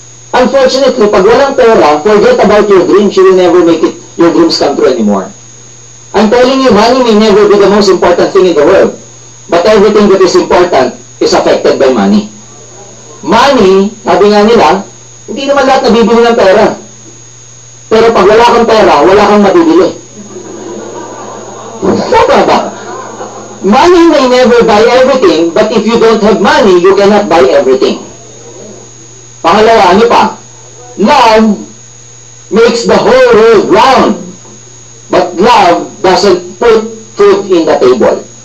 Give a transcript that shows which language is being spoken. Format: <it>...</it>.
<en>Unfortunately,</en> <tl>pag walang pera,</tl> <en>forget about your dreams. You will never make it, your dreams come true anymore. I'm telling you, money may never be the most important thing in the world. But everything that is important is affected by money.</en> <tl>Money, sabi nga nila, hindi naman lahat nabibili ng pera. Pero pag wala kang pera, wala kang mabibili. Tama ba?</tl> <en>Money may never buy everything, but if you don't have money, you cannot buy everything.</en> <tl>Pangalawa, ano pa?</tl> <en>Love makes the whole world round, but love doesn't put food in the table.</en>